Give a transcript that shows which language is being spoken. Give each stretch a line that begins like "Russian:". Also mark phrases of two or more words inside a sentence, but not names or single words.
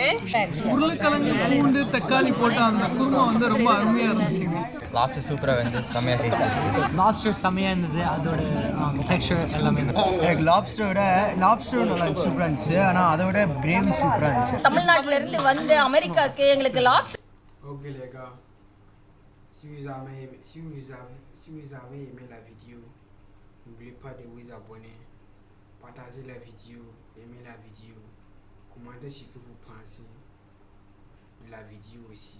Tamil: உருளைக்கிழங்கு, பூண்டு, தக்காளி போட்டு அந்த குருமா வந்து ரொம்ப அருமையாக இருந்துச்சுங்க. லாப்ஸ்டர் சூப்பராக வந்து செம்மையாக டேஸ்ட் இருந்துச்சு. லாப்ஸ்டர் செம்மையாக இருந்தது. அதோட டெக்ஸ்டர் எல்லாமே எனக்கு லாப்ஸ்டரோட நல்லா சூப்பராக இருந்துச்சு. ஆனால் அதோட கிரேவி சூப்பராக இருந்துச்சு. தமிழ்நாட்டில இருந்து வந்து அமெரிக்காக்கு எங்களுக்கு லாப்ஸ்டர்.
French: Ok les gars, si vous avez aimé la vidéo, n'oubliez pas de vous abonner, partager la vidéo, aimer la vidéo, commentez ce que vous pensez de la vidéo aussi.